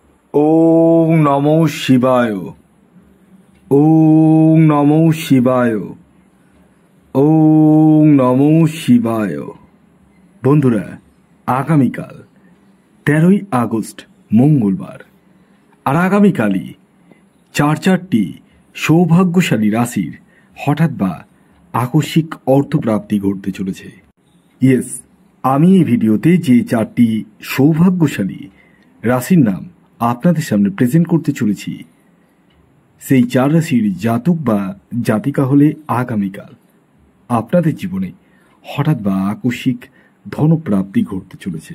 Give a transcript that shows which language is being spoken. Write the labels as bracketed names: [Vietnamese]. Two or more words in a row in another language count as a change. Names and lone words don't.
[Sanskrit] ॐ नमो शिवाय। ॐ नमो शिवाय। ॐ नमो शिवाय। [Bangla] বন্ধুরা, আগামীকাল 13ই আগস্ট মঙ্গলবার, আর আগামীকালই চারটি সৌভাগ্যশালী রাশির হঠাৎ বা আকস্মিক অর্থপ্রাপ্তি ঘটতে চলেছে। ইয়েস, আমি এই ভিডিওতে যে 4টি সৌভাগ্যশালী রাশির নাম আপনাদের সামনে প্রেজেন্ট করতে চলেছি, সেই 4 রাশির জাতক বা জাতিকা হলে আগামীকাল আপনাদের জীবনে হঠাৎ বা আকস্মিক ধনপ্রাপ্তি ঘটতে চলেছে।